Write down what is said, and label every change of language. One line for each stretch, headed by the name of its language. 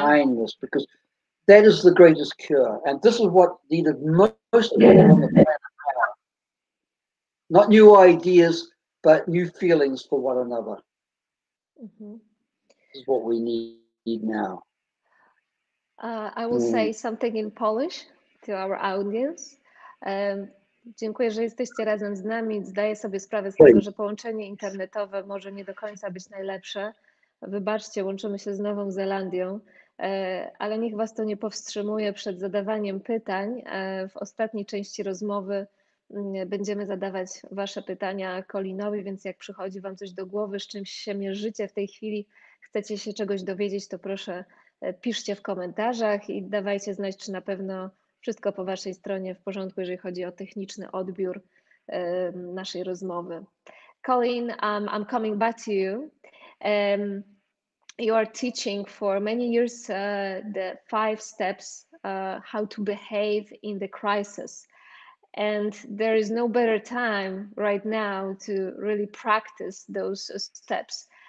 English: kindness, because that is the greatest cure. And this is what needed most of all on the planet. Not new ideas, but new feelings for one another. Mm-hmm. This is what we need now. I will say something in Polish to our audience.
Polish: Dziękuję, że jesteście razem z nami. Zdaję sobie sprawę z tego, że połączenie internetowe może nie do końca być najlepsze. Wybaczcie, łączymy się z Nową Zelandią, ale niech Was to nie powstrzymuje przed zadawaniem pytań. W ostatniej części rozmowy będziemy zadawać Wasze pytania Colinowi, więc jak przychodzi Wam coś do głowy, z czymś się mierzycie w tej chwili, chcecie się czegoś dowiedzieć, to proszę piszcie w komentarzach i dawajcie znać, czy na pewno wszystko po Waszej stronie w porządku, jeżeli chodzi o techniczny odbiór naszej rozmowy.
English: Colin, I'm coming back to you. You are teaching for many years the 5 steps how to behave in the crisis. And there is no better time right now to really practice those steps.